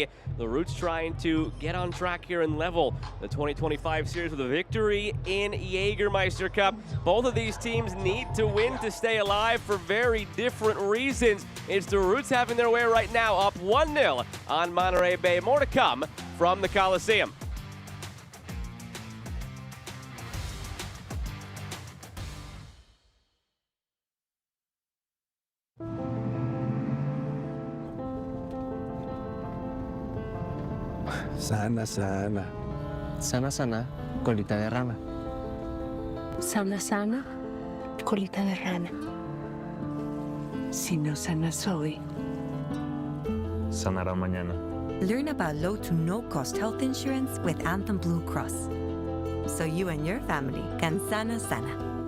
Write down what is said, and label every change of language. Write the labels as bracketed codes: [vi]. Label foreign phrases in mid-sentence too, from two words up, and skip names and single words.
[en] The Roots trying to get on track here and level the 2025 series with a victory in Jägermeister Cup. Both of these teams need to win to stay alive for very different reasons. It's the Roots having their way right now, up 1-0 on Monterey Bay. More to come from the Coliseum. [es] Sana, sana. Sana, sana, colita de rana. Sana, sana, colita de rana. Si no sana soy. Sanará mañana. [en] Learn about low to no-cost health insurance with Anthem Blue Cross, so you and your family can [es] sana sana.